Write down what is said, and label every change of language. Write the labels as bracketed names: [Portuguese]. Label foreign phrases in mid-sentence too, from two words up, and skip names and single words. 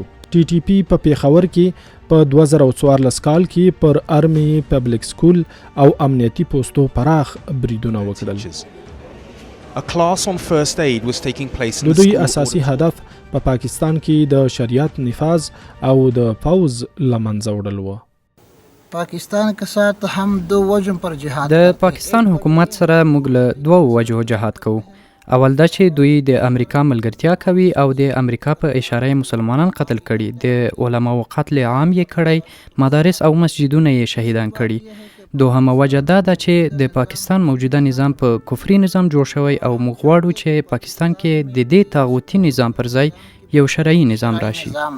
[Pashto] ټي ټي پی په پیښور کې په 2014 کال کې پر ارمي پبلک سکول او امنیتي پوستو پراخ بریدونه وکړل. د دوی اساسي هدف په پاکستان کې د شریعت نفاذ او د پوځ له منځه وړل و. [Urdu] پاکستان کے ساتھ ہم 2 وجہ پر جهاد. [Pashto] د پاکستان حکومت سره موږ له 2 وجو جهاد کوو. اول دا چې دوی د امریکا ملګرتیا کوي او د امریکا په اشاره مسلمانان قتل کړي، د علماو قتل عام یې کړی، مدارس او مسجدونه یې شهیدان کړي. دوهمه وجه دا ده چې د پاکستان موجوده نظام په کفري نظام جوړ شوی او موږ غواړو چې پاکستان کې د دې طاغوتي نظام پر ځای یو شرعي نظام راشي.